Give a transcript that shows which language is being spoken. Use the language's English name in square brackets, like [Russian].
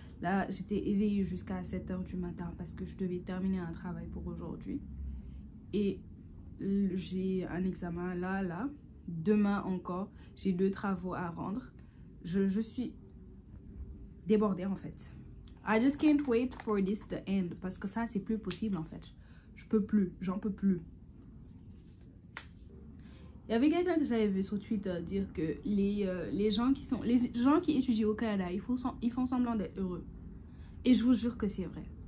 [French] Là, j'étais éveillée jusqu'à 7 h du matin parce que je devais terminer un travail pour aujourd'hui. Et j'ai un examen là. Demain encore, j'ai 2 travaux à rendre. Je suis débordée en fait. [English] I just can't wait for this to end. [French] Parce que ça, c'est plus possible en fait. Je peux plus, j'en peux plus. Il y avait quelqu'un que j'avais vu sur Twitter dire que les gens qui étudient au Canada, ils font semblant d'être heureux. Et je vous jure que c'est vrai.